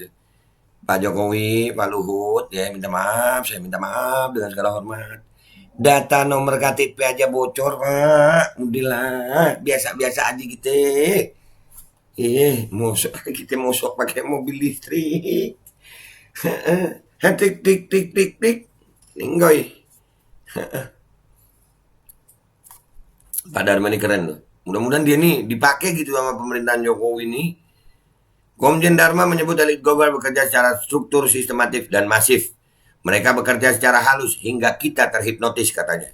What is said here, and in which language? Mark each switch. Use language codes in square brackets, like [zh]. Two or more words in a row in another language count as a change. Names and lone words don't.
[id] Pak Jokowi, Pak Luhut, ya minta maaf, saya minta maaf dengan segala hormat. Data nomor KTP aja bocor Pak, udahlah, biasa-biasa aja gitu. Kita mosok pakai mobil listrik. Tik tik tik tik tik, ninggoy. Pak Dharma ini keren loh. Mudah-mudahan dia nih dipakai gitu sama pemerintahan Jokowi ini. Komjen Dharma menyebut elit global bekerja secara struktur, sistematif, dan masif. Mereka bekerja secara halus hingga kita terhipnotis katanya.